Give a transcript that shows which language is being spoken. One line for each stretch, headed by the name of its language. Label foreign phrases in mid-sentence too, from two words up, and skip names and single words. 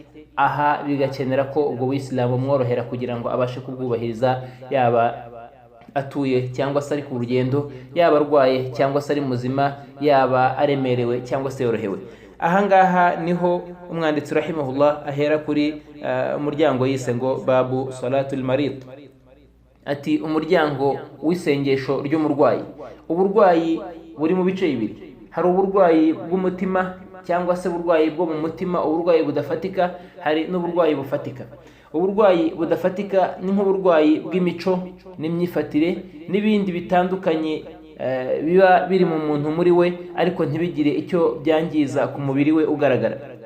Kinyarwanda: Aha bigakenera ko ubwo Uwisilamu mworohera kugira ngo abashe kubwubahiriza, yaba atuye cyangwa se ari ku rugendo, yaba arwaye cyangwa se ari muzima, yaba aremerewe cyangwa se yorohewe. Ahangaha niho umwanditsi rahimahullah ahera kuri umuryango yise ngo
Arabic: باب صلاة المريض,
Kinyarwanda: ati umuryango w'isengesho ry'umurwayi. Uburwayi buri mu bice bibiri: hari uburwayi bw'umutima cyangwa se uburwayi bwo mu mutima, uburwayi budafatika, hari n'uburwayi bufatika. Uburwayi budafatika ni nk'uburwayi bw'imico n'imyifatire n'ibindi bitandukanye biba biri mu muntu muri we ariko ntibigire icyo byangiza ku mubiri we ugaragara.